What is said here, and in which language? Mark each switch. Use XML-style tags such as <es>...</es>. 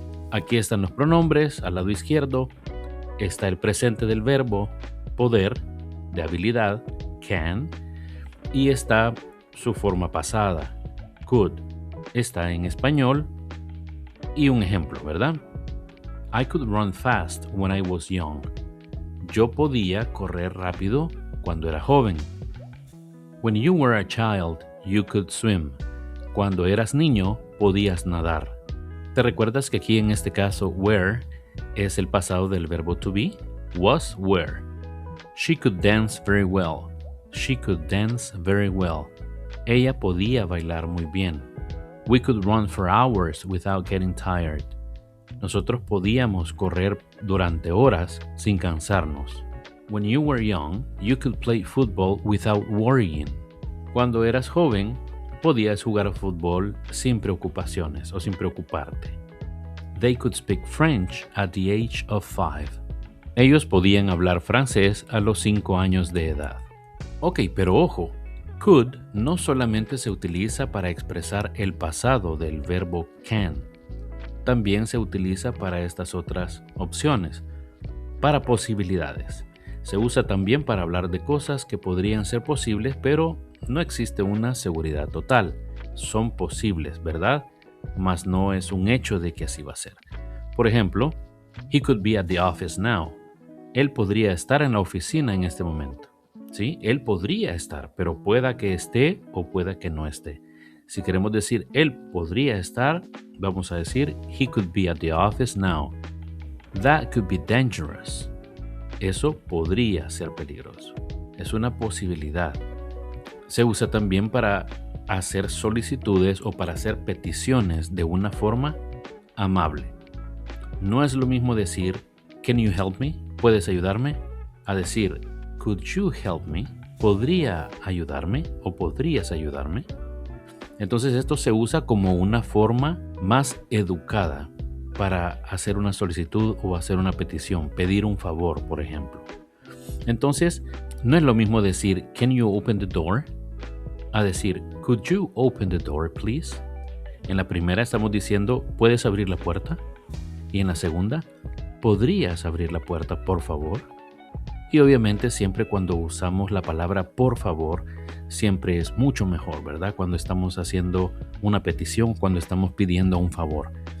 <es>Aquí están los pronombres, al lado izquierdo está el presente del verbo poder, de habilidad, can, y está su forma pasada, could, está en español, y un ejemplo, ¿verdad?</es> <en>I could run fast when I was young.</en> <es>Yo podía correr rápido cuando era joven.</es> <en>When you were a child, you could swim.</en> <es>Cuando eras niño, podías nadar. ¿Te recuerdas que aquí en este caso, were es el pasado del verbo to be?</es> <en>Was, were. She could dance very well. She could dance very well.</en> <es>Ella podía bailar muy bien.</es> <en>We could run for hours without getting tired.</en> <es>Nosotros podíamos correr durante horas sin cansarnos.</es> <en>When you were young, you could play football without worrying.</en> <es>Cuando eras joven, podías jugar fútbol sin preocupaciones o sin preocuparte.</es> <en>They could speak French at the age of 5.</en> <es>Ellos podían hablar francés a los 5 años de edad. Ok, pero ojo, could no solamente se utiliza para expresar el pasado del verbo can, también se utiliza para estas otras opciones, para posibilidades. Se usa también para hablar de cosas que podrían ser posibles, pero no existe una seguridad total. Son posibles, ¿verdad? Mas no es un hecho de que así va a ser. Por ejemplo,</es> <en>he could be at the office now.</en> <es>Él podría estar en la oficina en este momento. ¿Sí? Él podría estar, pero pueda que esté o pueda que no esté. Si queremos decir él podría estar, vamos a decir</es> <en>he could be at the office now. That could be dangerous.</en> <es>Eso podría ser peligroso. Es una posibilidad. Se usa también para hacer solicitudes o para hacer peticiones de una forma amable. No es lo mismo decir</es> <en>can you help me?</en> <es>¿Puedes ayudarme? A decir</es> <en>could you help me?</en> <es>¿Podría ayudarme o podrías ayudarme? Entonces esto se usa como una forma más educada para hacer una solicitud o hacer una petición, pedir un favor, por ejemplo. Entonces, no es lo mismo decir</es> <en>can you open the door?</en> <es>A decir</es> <en>could you open the door, please?</en> <es>En la primera estamos diciendo ¿puedes abrir la puerta? Y en la segunda, ¿podrías abrir la puerta, por favor? Y obviamente siempre cuando usamos la palabra por favor, siempre es mucho mejor, ¿verdad? Cuando estamos haciendo una petición, cuando estamos pidiendo un favor.</es>